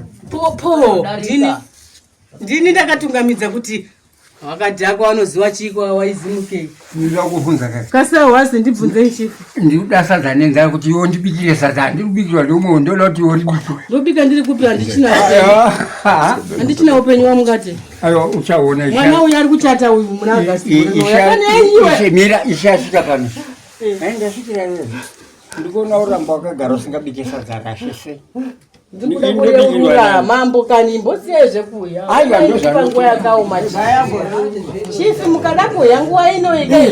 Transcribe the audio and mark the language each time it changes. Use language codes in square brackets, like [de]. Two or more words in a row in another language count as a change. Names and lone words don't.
[sn] Popo, ndini, ndini ndakatungamidza kuti wakadhakwa wanoziva chiko waizimukei. Ndinoda kuvhunza kaka. Kasa wasi ndibvunze chifu. Ndikuda sadza nenzara kuti iwo ndibikire sadza. Ndiri kubikirwa ndomwe ndoda kuti iwo ndibikire. Ndobika ndiri kupi handichina. Aiwa. Handichina upenyu wangu ngate. Aiwa, uchaona isha. Mwana uyu ari kuchata uyu muna August. I-, i-, isha, Kana iwe. isha, mira, isha asvika pano. Eh. Ai, ndasvikira iwe. Ndikuona uramba wakagara usingabike sadza rakashese. Ndikuda kureurura mambo kani mbosiye zvekuya. Aiwa, Ai, ndozvanoda. panguva yakaoma chifu. Chifu mukada kuya nguva ino ikai Mm.